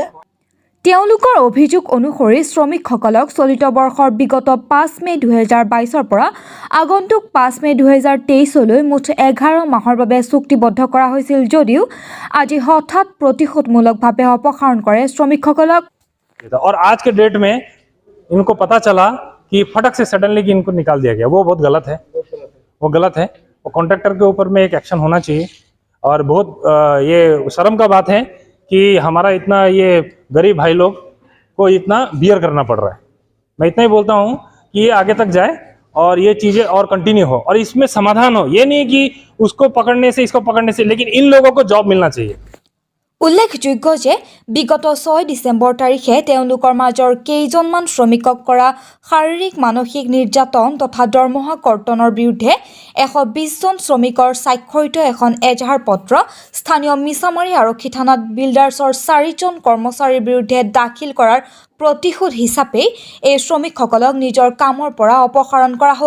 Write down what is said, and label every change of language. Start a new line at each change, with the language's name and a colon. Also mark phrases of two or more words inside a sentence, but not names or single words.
Assamese: তেওঁলোকৰ অভিযোগ অনুসৰি শ্ৰমিকসকলক চলিত বৰ্ষৰ বিগত 5 মে 2022 পৰা আগন্তুক 5 মে 2023লৈ মুঠ 11 মাহৰ বাবে চুক্তিবদ্ধ কৰা হৈছিল যদিও আজি হঠাৎ প্ৰতিশোধমূলকভাৱে অপসাৰণ কৰে শ্ৰমিকসকলক।
Hindi: और आज के डेट में इनको पता चला कि फटक से सडनली कि इनको निकाल दिया गया, वो बहुत गलत है। वो गलत है। और कॉन्ट्रैक्टर के ऊपर में एक एक्शन होना चाहिए। और बहुत ये शर्म का बात है कि हमारा इतना ये गरीब भाई लोग को इतना बियर करना पड़ रहा है। मैं इतना ही बोलता हूँ कि ये आगे तक जाए और ये चीज़ें और कंटिन्यू हो और इसमें समाधान हो। ये नहीं कि उसको पकड़ने से इसको पकड़ने से, लेकिन इन लोगों को जॉब मिलना चाहिए।
Assamese: উল্লেখযোগ্য যে বিগত 6 ডিচেম্বৰ তাৰিখে তেওঁলোকৰ মাজৰ কেইজনমান শ্ৰমিকক কৰা শাৰীৰিক মানসিক নিৰ্যাতন তথা দৰমহা কৰ্তনৰ বিৰুদ্ধে 120 জন শ্ৰমিকৰ স্বাক্ষৰিত এখন এজাহাৰ পত্ৰ স্থানীয় মিছামাৰী আৰক্ষী থানাত বিল্ডাৰ্ছৰ 4 জন কৰ্মচাৰীৰ বিৰুদ্ধে দাখিল কৰাৰ প্ৰতিশোধ হিচাপে এই শ্ৰমিকসকলক নিজৰ কামৰ পৰা অপসাৰণ কৰা হ'ল।